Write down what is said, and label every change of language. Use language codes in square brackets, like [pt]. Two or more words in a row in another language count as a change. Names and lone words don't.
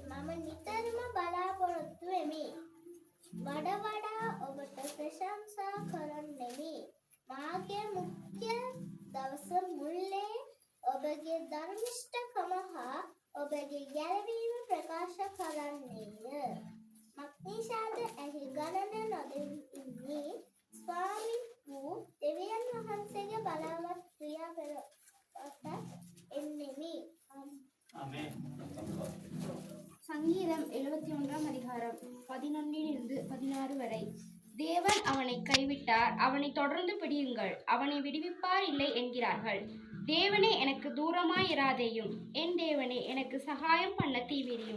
[si] මම නිතරම බලාපොරොත්තු වෙමි වඩ වඩා ඔබට ප්‍රශංසා කරන්නෙමි මාගේ මුඛ්‍ය දවස මුල්ලේ ඔබගේ ධර්මිෂ්ඨකම හා ඔබගේ ගැලවීම ප්‍රකාශ කරන්නේය මක්නිසාද ඇහි ගණන නොදෙන්නේ ස්වාමි වූ දෙවියන් වහන්සේගේ බලවත් ක්‍රියා කරට එන්නෙමි. Amen. [ta] சங்கீதம் 71 அதிகாரம் 11 16 வரை. தேவன் அவனை கைவிட்டார், அவனை தொடர்ந்து பிடியுங்கள், அவனை விடுவிப்பார் இல்லை என்கிறார்கள். தேவனே எனக்கு தூரமாய் இராதேயும், என் தேவனே எனக்கு சகாயம் பண்ண தீவிரியும்.